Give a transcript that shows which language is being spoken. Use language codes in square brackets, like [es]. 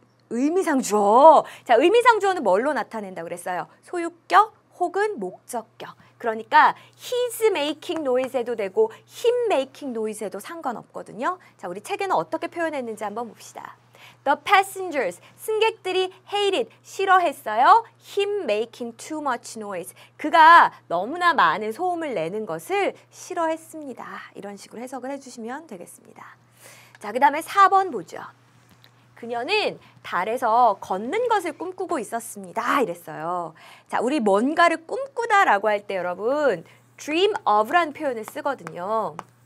[ko] 의미상주어. 자, 의미상주어는 뭘로 나타낸다고 그랬어요? 소유격 혹은 목적격. 그러니까 [en] he's making noise [ko] 해도 되고 [en] him making noise [ko] 해도 상관없거든요. 자, 우리 책에는 어떻게 표현했는지 한번 봅시다. [en] The passengers, [ko] 승객들이 [en] hated, [ko] 싫어했어요. [en] him making too much noise. [ko] 그가 너무나 많은 소음을 내는 것을 싫어했습니다. 이런 식으로 해석을 해주시면 되겠습니다. 자, 그 다음에 4번 보죠. 그녀는 달에서 걷는 것을 꿈꾸고 있었습니다. 이랬어요. 자, 우리 뭔가를 꿈꾸다라고 할 때 여러분 dream of라는 표현을 쓰거든요.